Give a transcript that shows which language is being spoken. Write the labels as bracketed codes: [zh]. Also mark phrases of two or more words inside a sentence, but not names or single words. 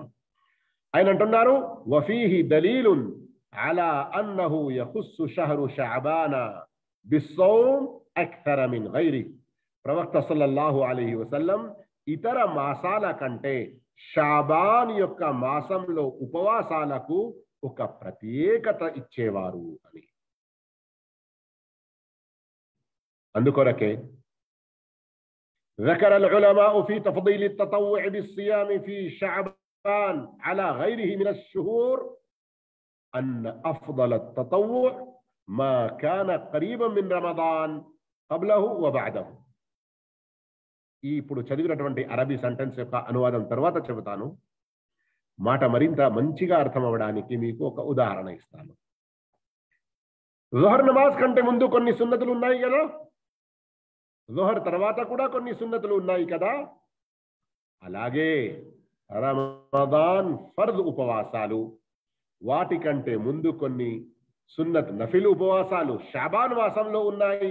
[te] ఆయన అంటున్నారు, [ar] وفيه دليل على أنه يخص شهر شعبان بالصوم أكثر من غيره. [te] ప్రవక్త [ar] صلى الله عليه وسلم [te] ఇతర మాసాల కంటే షాబాన్ యొక్క మాసంలో ఉపవాసాలకు ఒక ప్రత్యేకత ఇచ్చేవారు అని. [ar] అందుకొరకే ذكر العلماء في تفضيل التطوع بالصيام في شعبان على غيره من الشهور أن أفضل التطوع ما كان قريبا من رمضان قبله وبعده. [te] ఇప్పుడు చదివినటువంటి అరబీ సెంటెన్స్ యొక్క అనువాదం తర్వాత చెబుతాను. మాట మరింత మంచిగా అర్థం అవ్వడానికి మీకు ఒక ఉదాహరణ ఇస్తాను. జుహర్ నమాజ్ కంటే ముందు కొన్ని సున్నతులు ఉన్నాయి కదా, జుహర్ తర్వాత కూడా కొన్ని సున్నతులు ఉన్నాయి కదా, అలాగే రమదాన్ ఫర్ద్ ఉపవాసాలు వాటికంటే ముందు కొన్ని సున్నత్ నఫిల్ ఉపవాసాలు షాబాన్ మాసంలో ఉన్నాయి.